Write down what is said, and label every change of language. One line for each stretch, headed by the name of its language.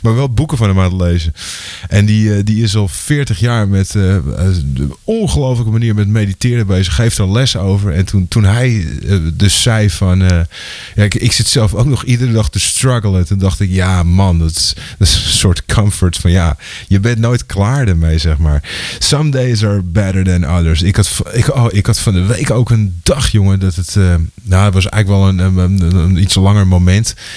Dutch: Maar wel boeken van hem aan het lezen. En die is al 40 jaar met een ongelofelijke manier met mediteren bezig. Geeft er les over. En toen hij dus zei van... ik zit zelf ook nog iedere dag te struggelen. Toen dacht ik, ja man, dat is een soort comfort. Van ja, je bent nooit klaar ermee, zeg maar.
English: Some days are better than others.
Dutch: Ik had van de week ook een dag, jongen, dat het... het was eigenlijk wel een iets langer moment.